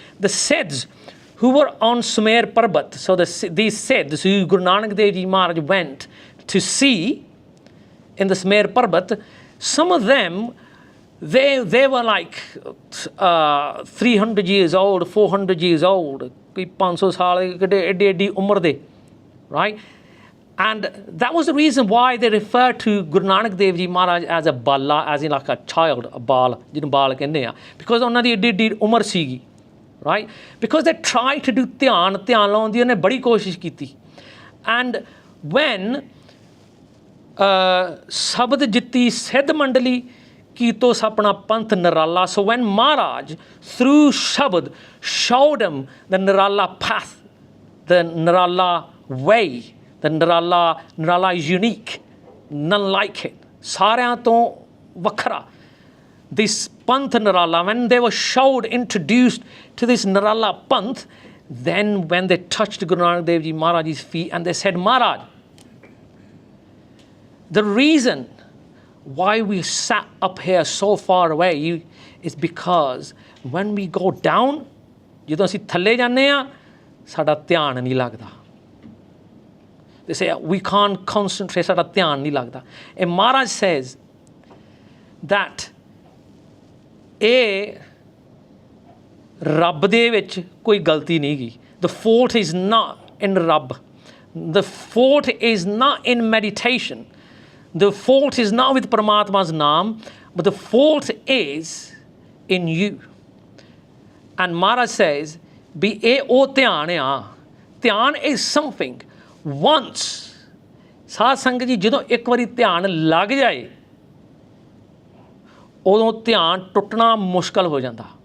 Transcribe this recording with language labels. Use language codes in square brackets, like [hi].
[en] The Siddhs who were on Sumer Parbat, so these Siddhs who Guru Nanak Dev Ji Maharaj went to see in the Sumer Parbat, some of them, they were like 300 years old, 400 years old, [pa] 500 saal edi umar de, [en] right? And that was the reason why they referred to Guru Nanak Dev Ji Maharaj as a bala, as in like a child, a bal, [pa] ਜਿਹਨੂੰ ਬਾਲ ਕਹਿੰਦੇ ਆ, [en] because [pa] ਉਹਨਾਂ ਦੀ ਏਡੀ ਉਮਰ ਸੀਗੀ, [en] right? Because they tried to do [pa] ਧਿਆਨ ਲਾਉਣ ਦੀ ਉਹਨੇ ਬੜੀ ਕੋਸ਼ਿਸ਼ ਕੀਤੀ. [en] And when [pa] ਸ਼ਬਦ ਜਿੱਤੀ ਸਿੱਧ ਮੰਡਲੀ ਕੀਤੋ ਸਪਨਾ ਪੰਥ ਨਿਰਾਲਾ, [en] so when Maharaj through shabad showed him the nirala path, the nirala way, the nirala is unique, none like it, [pa] ਸਾਰਿਆਂ ਤੋਂ ਵੱਖਰਾ. [en] This Panth Nirala, when they were introduced to this Nirala Panth, then when they touched Guru Nanak Dev Ji Maharaj's feet and they said, Maharaj, the reason why we sat up here so far away is because when we go down, [pa] ਜਦੋਂ ਅਸੀਂ ਥੱਲੇ ਜਾਂਦੇ ਆ ਸਾਡਾ ਧਿਆਨ ਨਹੀਂ ਲੱਗਦਾ. [en] They say, we can't concentrate, [pa] ਸਾਡਾ ਧਿਆਨ ਨਹੀਂ ਲੱਗਦਾ. [en] And Maharaj says that [pa] ਇਹ ਰੱਬ ਦੇ ਵਿੱਚ ਕੋਈ ਗਲਤੀ ਨਹੀਂ ਗੀ. [en] The fault is not in Rabb. The fault is not in meditation. The fault is not with Paramatma's naam, but the fault is in you. And Maharaj says, be eh o dhyan a. Dhyan is something, once, [pa] ਸਾਧ ਸੰਗਤ ਜੀ ਜਦੋਂ ਇੱਕ ਵਾਰੀ ਧਿਆਨ ਲੱਗ ਜਾਏ ਉਦੋਂ ਧਿਆਨ ਟੁੱਟਣਾ ਮੁਸ਼ਕਲ ਹੋ ਜਾਂਦਾ